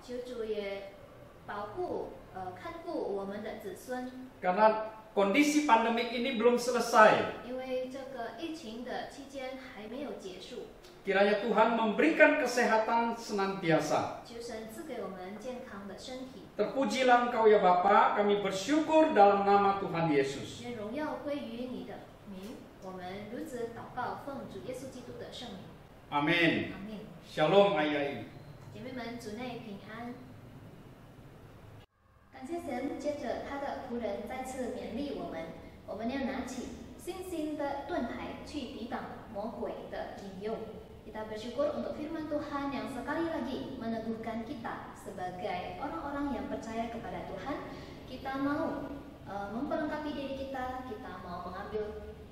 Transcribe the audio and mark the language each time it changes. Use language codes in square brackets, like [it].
[zh] 求主也保护、看顾我们的子孙， [id] Karena kondisi pandemik ini belum selesai. [zh] 因为这个疫情的期间还没有结束。 [id] Kiranya Tuhan memberikan kesehatan senantiasa. [zh] 求神赐给我们健康的身体。 [id] Terpujilah Engkau ya Bapa, kami bersyukur dalam nama Tuhan Yesus. [zh] 愿荣耀归于你的名。我们如此祷告，奉主耶稣基督的圣名。 [id] Amin. [zh] 阿门。 Shalom ayai. 姐妹们，主内平安。感谢神，接着他的仆人再次勉励我们，我们要拿起信心的盾牌去抵挡魔鬼的引诱。 [id] Kita bersyukur untuk firman Tuhan yang sekali lagi meneguhkan kita sebagai orang-orang yang percaya kepada Tuhan. Kita mau memperlengkapi diri kita, kita mau mengambil